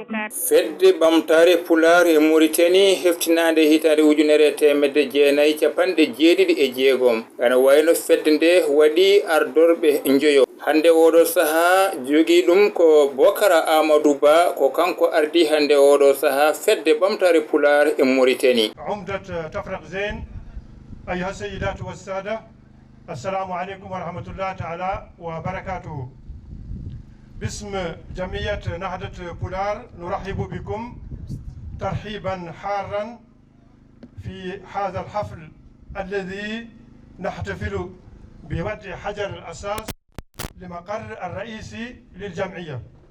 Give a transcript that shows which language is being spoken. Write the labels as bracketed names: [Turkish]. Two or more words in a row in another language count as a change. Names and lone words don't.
[Fula] fedde ɓamtare pular e Mauritanie heftinade hitande ujunere temedde jeenayyi capanɗe jeeɗiɗi e jeegom. Ana wayno fedde nde waɗi ardorɓe njoyo. hande oɗo saaha jogui ɗum ko Bocara Amadou Ba ko kanko ardi hande oɗo saaha fedde ɓamtare pular e Mauritanie. [Arabic] عمدة تفرق زين أيها السيدات والسادة السلام عليكم ورحمة الله تعالى وبركاته. باسم جمعية نهضة بولار نرحب بكم ترحيبا حارا في هذا الحفل الذي نحتفل بوضع حجر الأساس لمقر الرئيسي للجمعية.